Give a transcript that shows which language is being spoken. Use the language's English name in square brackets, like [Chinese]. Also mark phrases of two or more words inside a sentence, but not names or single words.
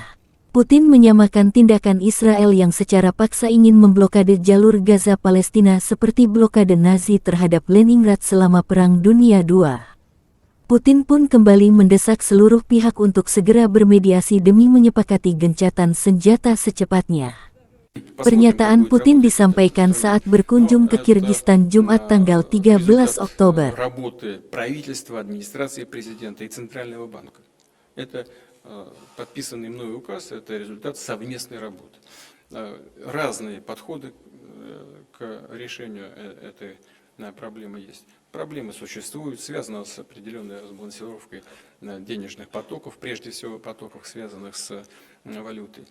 [Indonesian] Putin menyamakan tindakan Israel yang secara paksa ingin memblokade jalur Gaza Palestina seperti blokade Nazi terhadap Leningrad selama Perang Dunia II. Putin pun kembali mendesak seluruh pihak untuk segera bermediasi demi menyepakati gencatan senjata secepatnya. Pernyataan Putin disampaikan saat berkunjung ke Kirgistan Jumat tanggal 13 Oktober. [Russian] Подписанный мной указ – это результат совместной работы. Разные подходы к решению этой проблемы есть. Проблемы существуют, связаны с определенной разбалансировкой денежных потоков, прежде всего потоков, связанных с валютой.